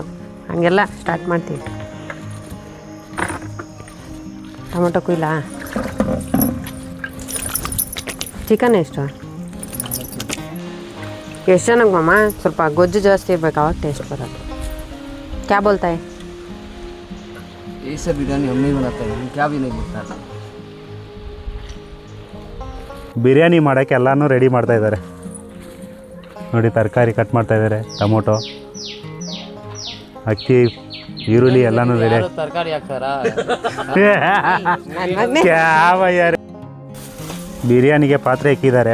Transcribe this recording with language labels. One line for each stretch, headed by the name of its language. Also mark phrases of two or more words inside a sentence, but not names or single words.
Kannada: ಹಾಗೆಲ್ಲ ಸ್ಟಾರ್ಟ್ ಮಾಡ್ತೀವಿ. ಟೊಮೊಟೊ ಕುಯ್ಲ. ಚಿಕನ್ ಎಷ್ಟು ಜನಕ್ಕೆ ಮಾಮ? ಸ್ವಲ್ಪ ಗೊಜ್ಜು ಜಾಸ್ತಿ ಇರ್ಬೇಕು, ಅವಾಗ ಟೇಸ್ಟ್ ಬರೋದು.
Hindi: क्या बोलता है? ऐसे बिरयानी हम नहीं बनाते हैं, क्या भी नहीं बोलता.
Kannada: ಬಿರಿಯಾನಿ ಮಾಡೋಕ್ಕೆ ಎಲ್ಲನೂ ರೆಡಿ ಮಾಡ್ತಾ ಇದ್ದಾರೆ ನೋಡಿ. ತರಕಾರಿ ಕಟ್ ಮಾಡ್ತಾ ಇದ್ದಾರೆ, ಟೊಮೊಟೊ, ಅಕ್ಕಿ, ಈರುಳ್ಳಿ ಎಲ್ಲನೂ ರೆಡಿ. ತರಕಾರಿ ಹಾಕ್ತಾರಾ? ಬಿರಿಯಾನಿಗೆ ಪಾತ್ರೆ ಇಕ್ಕಿದ್ದಾರೆ.